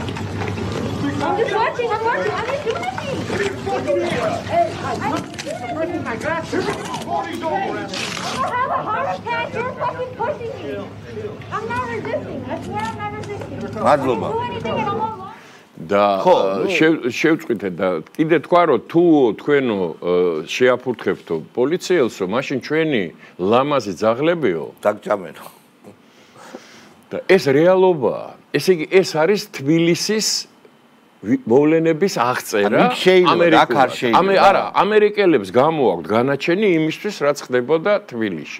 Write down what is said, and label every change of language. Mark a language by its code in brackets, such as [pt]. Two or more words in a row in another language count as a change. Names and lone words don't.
[en] I'm just watching. I'm watching. I didn't do nothing. Hey, I'm breaking my glass. Party's over, man. I don't have a heart attack. You're fucking pushing me. I'm not resisting. I swear I'm not resisting. I didn't do anything and I'm all wrong. [ka] და შევწყვიტეთ და კიდე თქვა რომ თუ თქვენო შეაფურთხებთო პოლიციელსო, მაშინ ჩვენი ლამაზი ძაღლებიო დაგჭამენო. და ეს რეალობაა. ესე იგი ეს არის თბილისის მოვლენების აღწერა არა ამერიკელებს გამოაქვთ განაჩენი იმისთვის რაც ხდებოდა თბილისში.